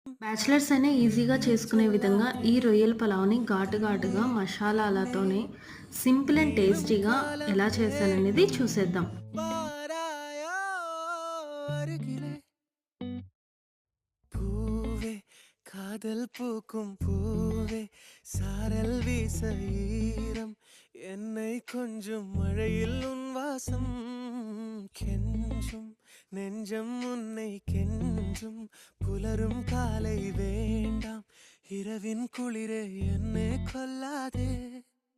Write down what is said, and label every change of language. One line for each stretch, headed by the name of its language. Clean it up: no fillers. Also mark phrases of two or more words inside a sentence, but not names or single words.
Telugu: బ్యాచిలర్స్ అయినా ఈజీగా చేసుకునే విధంగా ఈ రొయ్యల పలావ్‌ని ఘాటుగా మషాలాలతోనే
English: simple and tasty
Telugu: ఎలా చేశాననేది చూసేద్దాం.
Tamil: வாராயோ அருகிலே பூவே காதல் பூக்கும் பூவே சாரல் வீச ஈரம் என்னை கொஞ்சம் மழையில் உன் வாசம் கெஞ்சும் நெஞ்சம் உன்னை கெஞ்சும் புலரும் காலை வேண்டாம் இரவின் குளிரே என்னை கொல்லாதே